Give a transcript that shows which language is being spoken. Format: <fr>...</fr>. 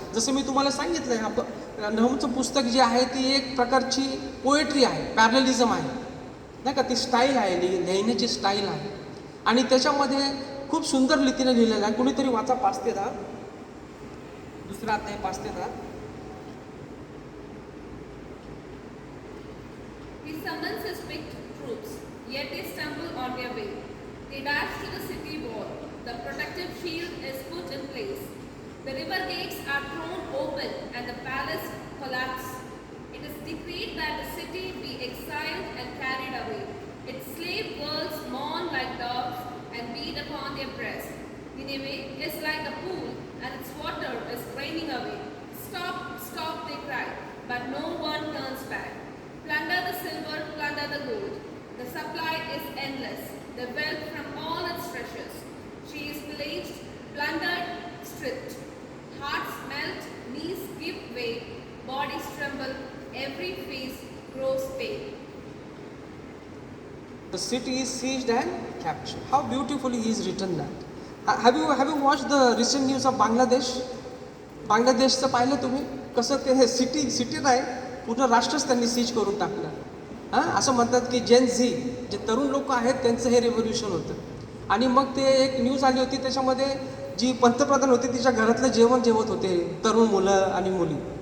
<mr>जसं मी तुम्हाला सांगितलं आहे, नहूमचं पुस्तक जे आहे ती एक प्रकारची पोएट्री आहे, पॅरलिझम आहे नाही का, ती स्टाईल आहे, लिहिण्याची स्टाईल आहे, आणि त्याच्यामध्ये खूप सुंदर रीतीने लिहिलेलं आहे. कुणीतरी वाचा 5 ते 10, दुसरा अध्याय 5 ते 10.</mr> <en>He summons his picked troops, yet they stumble on their way. They dash to the city wall. The protective shield is put in place. The river gates are thrown open and the palace collapses. It is decreed that the city be exiled and carried away. Its slave girls mourn like dogs and beat upon their breasts. Nineveh is like a pool and its water is draining away. Stop, stop, they cry, but no one turns back. Plunder the silver, plunder the gold. The supply is endless, the wealth from all its treasures. She is pillaged, plundered, stripped. Hearts melt, knees give way, bodies tremble, every face grows pale. The city is sieged and captured. How beautifully he is written that. Have you watched the recent news of Bangladesh?</en> <mr>बांगलादेशचं पाहिलं तुम्ही कसं ते हे city नाही, पूर्ण राष्ट्रच त्यांनी seize करून टाकलं. हां, असं म्हणतात की जेन झी जे तरुण लोक आहेत त्यांचं हे रेव्होल्युशन होतं. आणि मग ते एक न्यूज आली होती, त्याच्यामध्ये जी पंतप्रधान होती तिच्या घरातलं जेवण जेवत होते तरुण मुलं आणि मुली.</mr>